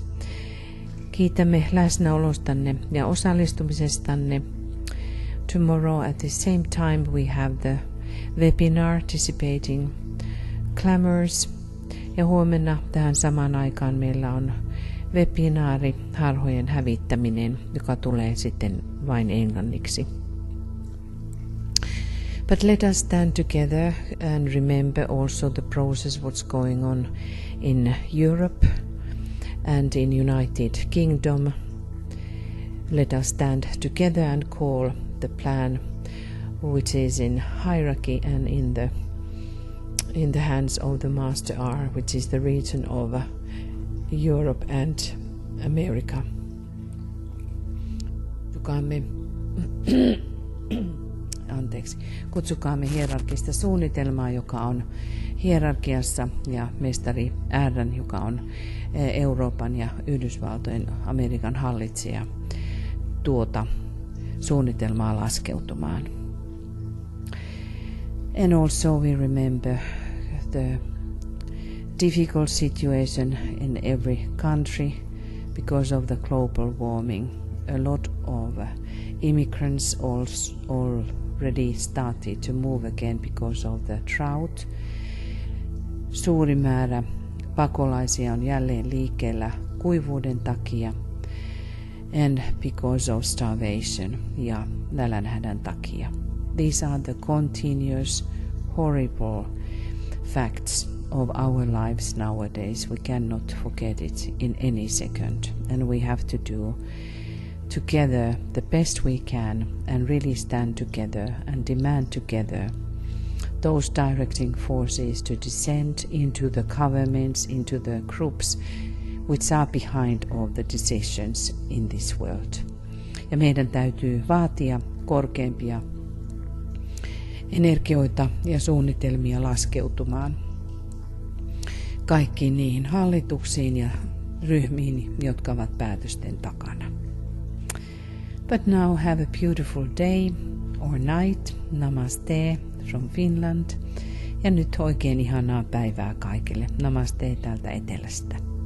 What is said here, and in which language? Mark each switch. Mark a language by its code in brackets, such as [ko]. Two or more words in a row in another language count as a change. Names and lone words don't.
[fi] Kiitämme läsnäolostanne ja osallistumisestanne. [en] Tomorrow at the same time we have the webinar Dissipating Clamors. [fi] Ja huomenna tähän samaan aikaan meillä on webinaari Harhojen hävittäminen, joka tulee sitten vain englanniksi. [en] But let us stand together and remember also the process what's going on in Europe and in United Kingdom. Let us stand together and call the plan which is in hierarchy and in the hands of the Master R, which is the region of Europe and America. [fi] Kutsukaamme hierarkista suunnitelmaa, joka on hierarkiassa, ja mestari R:n, joka on Euroopan ja Yhdysvaltojen Amerikan hallitsija, tuota suunnitelmaa laskeutumaan. [en] And also we remember the difficult situation in every country because of the global warming. A lot of immigrants already started to move again because of the drought. [fi] Suuri määrä pakolaisia on jälleen liikkeellä kuivuuden takia [en] and because of starvation [fi] ja nälänhädän takia. [en] These are the continuous horrible facts of our lives nowadays. We cannot forget it in any second, and we have to do together the best we can and really stand together and demand together those directing forces to descend into the governments, into the groups which are behind all the decisions in this world. [fi] Ja meidän täytyy vaatia korkeampia energioita ja suunnitelmia laskeutumaan kaikkiin niihin hallituksiin ja ryhmiin, jotka ovat päätösten takana. [en] But now have a beautiful day or night. Namaste from Finland. [fi] Ja nyt oikein ihanaa päivää kaikille. Namaste täältä etelästä.